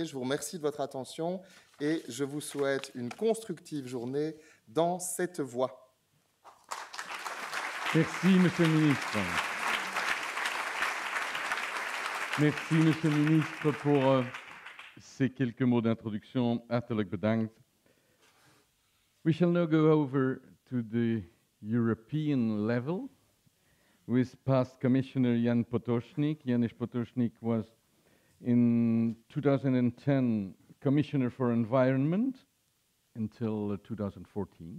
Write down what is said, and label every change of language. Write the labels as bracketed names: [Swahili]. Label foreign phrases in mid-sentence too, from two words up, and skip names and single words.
[French] Je vous remercie de votre attention et je vous souhaite une constructive journée dans cette voie. Merci, Monsieur le Ministre. Merci, Monsieur le Ministre, pour ces quelques mots d'introduction. [Dutch] Hartelijk bedankt. [English] We shall now go over to the European level with past Commissioner Jan Potočnik. [Dutch] Janusz Potočnik was in 2010 Commissioner for Environment until 2014.